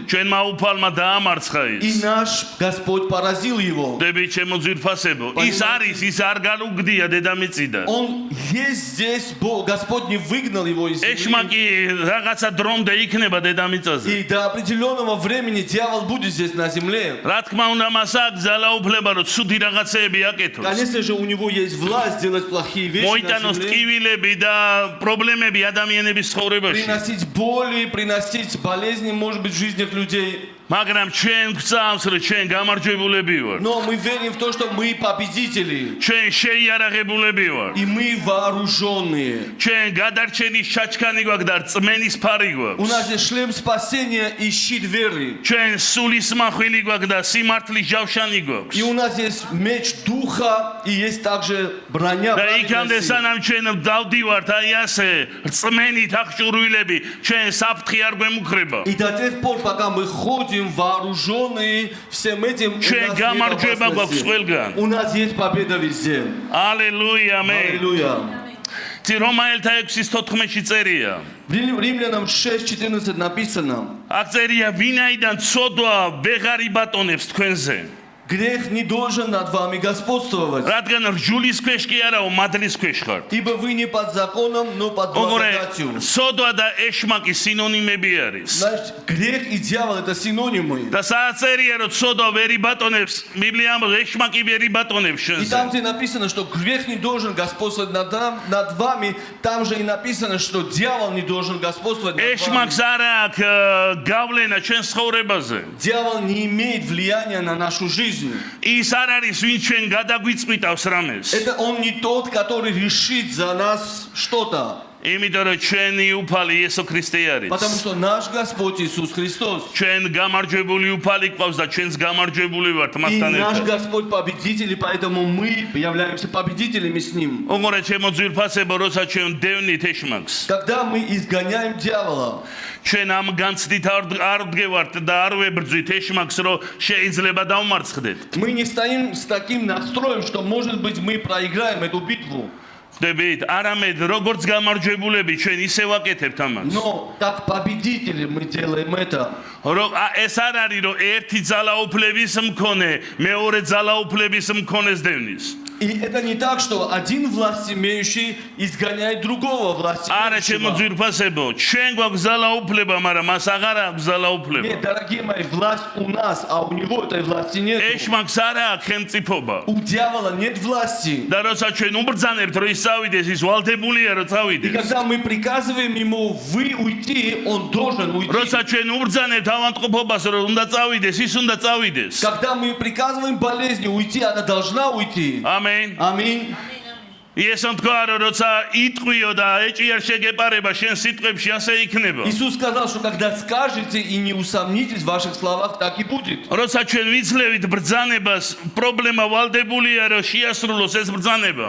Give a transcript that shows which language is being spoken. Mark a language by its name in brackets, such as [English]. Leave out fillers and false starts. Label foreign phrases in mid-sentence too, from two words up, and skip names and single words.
[Georgian] ჩვენმა უფალმა დაამარცხა [Russian] и [Georgian] ის. [Russian] наш Господь поразил его. [Georgian] დები ჩემო ძვირფასებო. ის არის, ის არ განუგდია დედამიწიდან. [Russian] Он есть здесь, Господь не выгнал его из земли. [Georgian] ეშმაკი რაღაცა დრომდე იქნება დედამიწაზე. [Russian] И до определенного времени дьявол будет здесь на земле. [Georgian] რა თქმა უნდა მას აქვს ძალაუფლება რომ ცუდი რაღაცეები აკეთოს. [Russian] Конечно же, у него есть власть делать плохие вещи на [Georgian] მოიტანოს [Russian] земле. [Georgian] ტკივილები და პრობლემები ადამიანების ცხოვრებაში. [Russian] Приносить боли, приносить болезни, может быть, в жизнях людей. [Georgian] მაგრამ ჩვენ გვწამს რომ ჩვენ გამარჯვებულები ვართ. [Russian] Но мы верим в то, что мы победители. [Georgian] ჩვენ შეიარაღებულები ვართ. [Russian] И мы вооруженные. [Georgian] ჩვენ გადარჩენის ჩაჩქანი გვაქვს და რწმენის ფარი [Russian] У [Georgian] გვაქვს. [Russian] нас есть шлем спасения и щит веры. [Georgian] ჩვენ სულის მახვილი გვაქვს და სიმართლის ჯავშანი [Russian] И [Georgian] გვაქვს. [Russian] у нас есть меч духа, и есть также броня [Georgian] და იქამდე [Russian] праведности. [Georgian] სანამ ჩვენ დავდივართ აი ასე რწმენით აღჭურვილები ჩვენ საფრთხე არ გვემუქრება. [Russian] И до тех пор, пока мы ходим вооруженные всем этим, у [Georgian] ჩვენ [Russian] нас нет [Georgian] გამარჯვება გვაქვს [Russian] опасности. [Georgian] ყველგან. [Russian] У нас есть победа везде. [Georgian] ალელუია მე. [Russian] Аллилуйя. [Georgian] რომაელთა 6:14-ში წერია. [Russian] Римлянам 6:14 написано: [Georgian] აქ წერია ვინაიდან ცოდვა ვეღარ იბატონებს თქვენზე. [Russian] грех не должен над вами господствовать, [Georgian] რადგან რჯულის ქვეშ კი არაო მადლის ქვეშ ხართ. [Russian] ибо вы не под законом, но под [Georgian] ოღონდ [Russian] благодатью. [Georgian] ცოდვა და ეშმაკი სინონიმები არის. [Russian] Значит, грех и дьявол это синонимы. [Georgian] და საწერია რომ ცოდვა ვერ იბატონებს, ბიბლია ამბობს ეშმაკი ვერ იბატონებს [Russian] И [Georgian] შენზე. [Russian] там, где написано, что грех не должен господствовать над вами, там же и написано, что дьявол не должен господствовать над вами. [Georgian] ეშმაკს არა აქვს გავლენა ჩვენ ცხოვრებაზე. [Russian] Дьявол не имеет влияния на нашу жизнь. [Georgian] ის არ არის ვინც ჩვენ გადაგვიწყვიტავს რამეს. [Russian] Это он не тот, который решит за нас что-то. [Georgian] იმიტომ რომ ჩვენი უფალი იესო ქრისტე არის. [Russian] Потому что наш Господь Иисус Христос. [Georgian] ჩვენ გამარჯვებული უფალი გვყავს და ჩვენს გამარჯვებული ვართ [Russian] И [Georgian] მასთან [Russian] наш [Georgian] ერთად. [Russian] Господь победитель, и поэтому мы являемся победителями с Ним. [Georgian] უყურე ჩემო ძვირფასებო, როცა ჩვენ დევნით ეშმაკს. [Russian] Когда мы изгоняем дьявола, [Georgian] ჩვენ ამ განცდით არ ვდგევართ და არ ვებრძვით ეშმაკს, რომ შეიძლება დავმარცხდეთ. [Russian] мы не стоим с таким настроем, что, может быть, мы проиграем эту битву. [Georgian] ხდებით, არამედ როგორც გამარჯვებულები ჩვენ ისე ვაკეთებთ ამას. [Russian] Но как победители мы делаем это. [Georgian] ეს არ არის, რომ ერთი ძალაუფლების მქონე მეორე ძალაუფლების მქონეს დევნის. [Russian] И это не так, что один власть имеющий изгоняет другого власть [Georgian] არა ჩემო [Russian] имеющего. [Georgian] ძვირფასებო, ჩვენ გვაქვს ძალაუფლება, მაგრამ მას აღარ აქვს ძალაუფლება. [Russian] Нет, дорогие мои, власть у нас, а у него этой власти нет. [Georgian] ეშმაკს არა აქვს ხელმწიფობა. [Russian] У дьявола нет власти. [Georgian] და როცა ჩვენ უბრძანებთ, რომ ის წავიდეს, ის ვალდებულია, რომ [Russian] И [Georgian] წავიდეს. [Russian] когда мы приказываем ему вы уйти, он должен уйти. [Georgian] როცა ჩვენ უბრძანებთ ავადმყოფობას, რომ უნდა წავიდეს, ის უნდა წავიდეს. [Russian] Когда мы приказываем болезни уйти, она должна уйти. [Georgian] ამენ. [Russian] Аминь. [Georgian] იესო თქვა, რომ როცა იტყვიო და ეჭიარ შეგეპარება შენ სიტყვებში, ასე იქნება. [Russian] Иисус сказал, что когда скажете и не усомнитесь в ваших словах, так и будет. [Georgian] როცა ჩვენ ვიძლევით ბრძანებას, პრობლემა ვალდებულია, რომ შეასრულოს ეს ბრძანება.